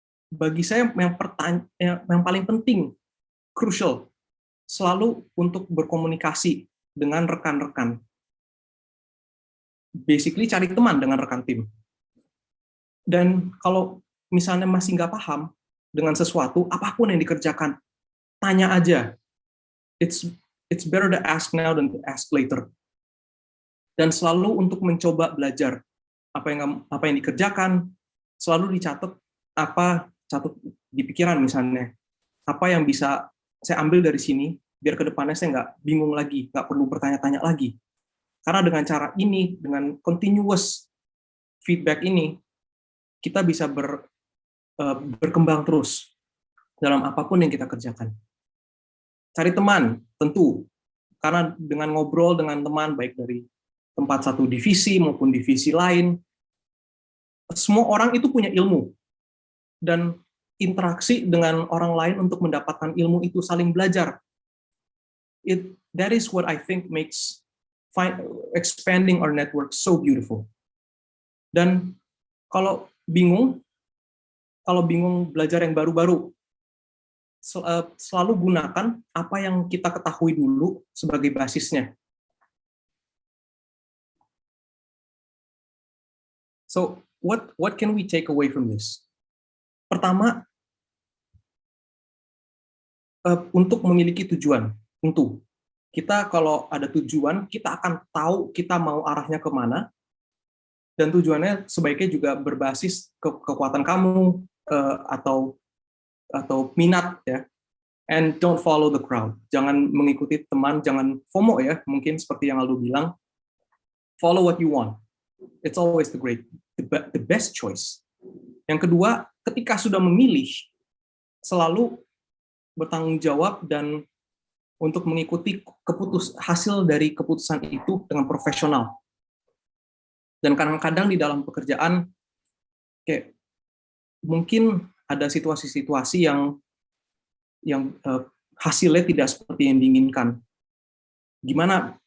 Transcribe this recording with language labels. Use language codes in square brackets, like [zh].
[id] Bagi saya yang paling penting, crucial, selalu untuk berkomunikasi dengan rekan-rekan. Basically cari teman dengan rekan tim. Dan kalau misalnya masih nggak paham dengan sesuatu, apapun yang dikerjakan, tanya aja. [en] It's better to ask now than to ask later. [id] Dan selalu untuk mencoba belajar apa yang dikerjakan, selalu dicatat catat di pikiran misalnya. Apa yang bisa saya ambil dari sini, biar ke depannya saya nggak bingung lagi, nggak perlu bertanya-tanya lagi. Karena dengan cara ini, dengan continuous feedback ini, kita bisa berkembang terus dalam apapun yang kita kerjakan. Cari teman, tentu. Karena dengan ngobrol dengan teman, baik dari tempat satu divisi maupun divisi lain, semua orang itu punya ilmu. Dan interaksi dengan orang lain untuk mendapatkan ilmu itu, saling belajar. [en] That is what I think makes expanding our network so beautiful. [id] Dan kalau bingung belajar yang baru-baru, selalu gunakan apa yang kita ketahui dulu sebagai basisnya. [en] So, what can we take away from this? [id] Pertama, untuk memiliki tujuan. Tentu, kita kalau ada tujuan, kita akan tahu kita mau arahnya kemana, dan tujuannya sebaiknya juga berbasis kekuatan kamu atau minat ya. [en] And don't follow the crowd. [id] Jangan mengikuti teman, jangan FOMO ya. Mungkin seperti yang Aldo bilang, [en] follow what you want. It's always the best choice. [id] Yang kedua, ketika sudah memilih, selalu bertanggung jawab dan untuk mengikuti hasil dari keputusan itu dengan profesional. Dan kadang-kadang di dalam pekerjaan kayak mungkin ada situasi-situasi yang hasilnya tidak seperti yang diinginkan. Gimana?